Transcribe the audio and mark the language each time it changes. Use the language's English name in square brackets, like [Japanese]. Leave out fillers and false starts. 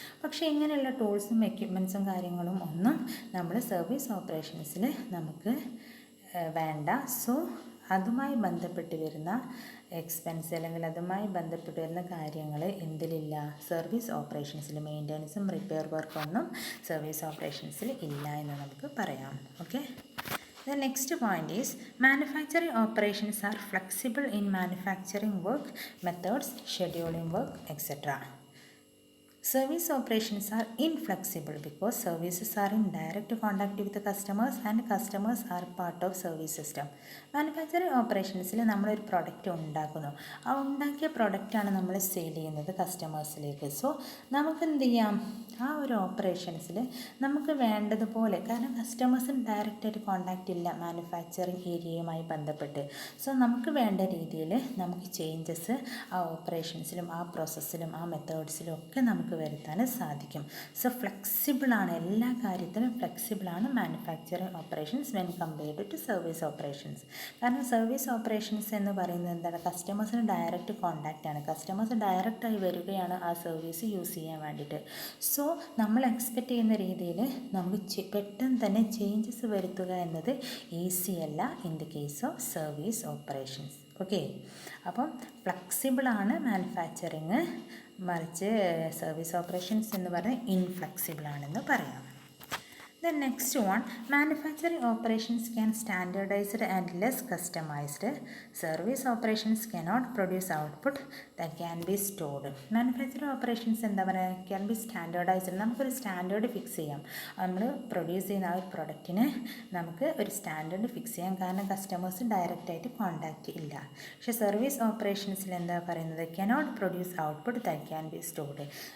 [Malayalam] പക്ഷേ ഇങ്ങനെയുള്ള ടൂൾസും എക്യുപ്മെൻറ്റ്സും കാര്യങ്ങളും ഒന്നും നമ്മൾ സർവീസ് ഓപ്പറേഷൻസിൽ നമുക്ക് വേണ്ട. സോ അതുമായി ബന്ധപ്പെട്ട് വരുന്ന എക്സ്പെൻസ് അല്ലെങ്കിൽ അതുമായി ബന്ധപ്പെട്ട് വരുന്ന കാര്യങ്ങൾ എന്തിലില്ല, സർവീസ് ഓപ്പറേഷൻസിൽ മെയിൻ്റെനൻസും റിപ്പയർ വർക്കൊന്നും സർവീസ് ഓപ്പറേഷൻസിൽ ഇല്ല എന്ന് നമുക്ക് പറയാം. [English] Okay, the next point is manufacturing operations are flexible in manufacturing work methods, scheduling work, etc. Service operations are inflexible because services are in direct contact with the customers and customers are part of service system. [Malayalam] Manufacturing ഓപ്പറേഷൻസിൽ നമ്മളൊരു product ഉണ്ടാക്കുന്നു, ആ ഉണ്ടാക്കിയ പ്രൊഡക്റ്റാണ് നമ്മൾ sale ചെയ്യുന്നത് കസ്റ്റമേഴ്സിലേക്ക്. So നമുക്ക് എന്ത് ചെയ്യാം, ആ ഒരു ഓപ്പറേഷൻസിൽ നമുക്ക് വേണ്ടതുപോലെ, കാരണം കസ്റ്റമേഴ്സിന് ഡയറക്റ്റായിട്ട് കോണ്ടാക്റ്റ് ഇല്ല മാനുഫാക്ചറിങ് ഏരിയയുമായി ബന്ധപ്പെട്ട്. സോ നമുക്ക് വേണ്ട രീതിയിൽ നമുക്ക് ചേഞ്ചസ് ആ ഓപ്പറേഷൻസിലും ആ പ്രോസസ്സിലും ആ മെത്തേഡ്സിലും ഒക്കെ നമുക്ക് വരുത്താൻ സാധിക്കും. സോ ഫ്ലെക്സിബിളാണ്, എല്ലാ കാര്യത്തിലും ഫ്ലെക്സിബിളാണ് manufacturing operations [English] When compared to service operations. [Malayalam] കാരണം സർവീസ് ഓപ്പറേഷൻസ് എന്ന് പറയുന്നത് എന്താണ്, കസ്റ്റമേഴ്സിന് ഡയറക്റ്റ് കോണ്ടാക്റ്റ് ആണ്, കസ്റ്റമേഴ്സ് ഡയറക്റ്റായി വരികയാണ് ആ സർവീസ് യൂസ് ചെയ്യാൻ വേണ്ടിയിട്ട്. സോ നമ്മൾ എക്സ്പെക്റ്റ് ചെയ്യുന്ന രീതിയിൽ നമുക്ക് പെട്ടെന്ന് തന്നെ ചേഞ്ചസ് വരുത്തുക എന്നത് ഈസി അല്ല [English] In the case of service operations. [Malayalam] Okay, അപ്പം ഫ്ലെക്സിബിളാണ് മാനുഫാക്ചറിങ്, മറിച്ച് സർവീസ് ഓപ്പറേഷൻസ് എന്ന് പറഞ്ഞാൽ ഇൻഫ്ലെക്സിബിൾ ആണെന്ന് പറയാം. [English] The next one, manufacturing operations can standardized and less customized. Service operations cannot produce output that can be stored. [Malayalam] Manufacturing operations എന്താ പറയുക, [English] Can be standardised. [Malayalam] നമുക്കൊരു standard fix ചെയ്യാം, നമ്മൾ പ്രൊഡ്യൂസ് ചെയ്യുന്ന ആ ഒരു പ്രൊഡക്റ്റിന് നമുക്ക് ഒരു സ്റ്റാൻഡേർഡ് ഫിക്സ് ചെയ്യാം, കാരണം കസ്റ്റമേഴ്സ് ഡയറക്റ്റായിട്ട് കോണ്ടാക്റ്റ് ഇല്ല. പക്ഷേ സർവീസ് ഓപ്പറേഷൻസിൽ എന്താ പറയുന്നത്, [English] Cannot produce output that can be stored.